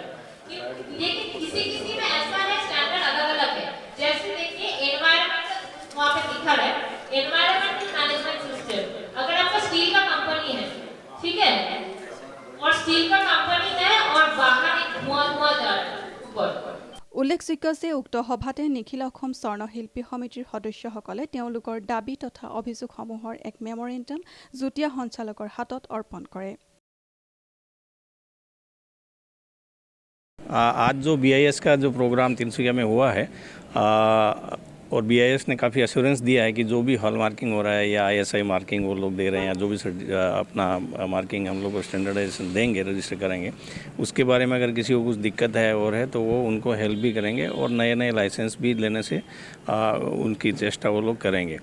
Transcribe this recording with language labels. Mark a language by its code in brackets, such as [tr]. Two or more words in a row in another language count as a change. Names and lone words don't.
[hi] लेकिन किसी किसी में ऐसा है स्टैंडर्ड अलग अलग है। जैसे देखिए एनवायरमेंटल वहाँ पे लिखा है [en] environmental management system. [hi] अगर आपका स्टील का कंपनी है, ठीक है, और स्टील का कंपनी है और बाहर एक धुआं जा रहा है ऊपर। [as] উল্লেখযোগ্য যে উক্ত সভাতে নিখিল অসম স্বৰ্ণশিল্পী সমিতিৰ সদস্যসকলে তেওঁলোকৰ দাবী তথা অভিযোগসমূহৰ এক মেমৰেণ্ডাম যুটীয়া সঞ্চালকৰ হাতত অৰ্পণ কৰে। [hi] आज जो BIS का जो प्रोग्राम तिनसुकिया में हुआ है और BIS ने काफ़ी एश्योरेंस दिया है कि जो भी [en] hall marking [hi] हो रहा है या ISI मार्किंग वो लोग दे रहे हैं या जो भी अपना मार्किंग हम लोग को स्टैंडर्डाइजेशन देंगे, रजिस्टर करेंगे, उसके बारे में अगर किसी को कुछ दिक्कत है और है तो वो उनको हेल्प भी करेंगे और नए नए लाइसेंस भी लेने से उनकी चेष्टा वो लोग करेंगे।